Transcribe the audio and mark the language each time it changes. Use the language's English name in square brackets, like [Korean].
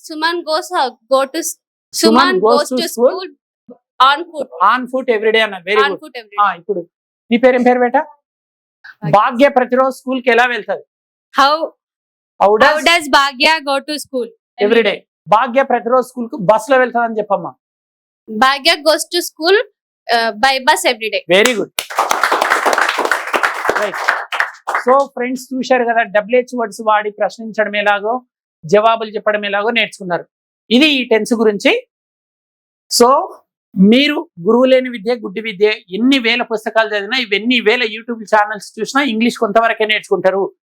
[English] Suman goes Suman goes to school on foot everyday అన్న. Very on good. foot every day. [Telugu] ఇప్పుడు నీ పేరేం పేరు బేట? భాగ్య ప్రతిరోజు స్కూల్ కి ఎలా వెళ్తాది? [English] How how does Bhagya go to school? Everyday. [Telugu] భాగ్య ప్రతిరోజు స్కూల్ కు బస్ లో వెళ్తాదని చెప్పమ్మా. [English] Bhagya goes to school by bus every day. Very good. Right. [Telugu] So friends చూశారు కదా, WH వర్డ్స్ వాడి ప్రశ్నించడం ఎలాగో జవాబులు చెప్పడం ఎలాగో నేర్చుకున్నారు. ఇది ఈ టెన్స్ గురించి. సో మీరు గురువు లేని విద్య గుడ్డి విద్య, ఎన్ని వేల పుస్తకాలు చదివినా, ఇవన్నీ వేల యూట్యూబ్ ఛానల్స్ చూసినా ఇంగ్లీష్ కొంతవరకే నేర్చుకుంటారు.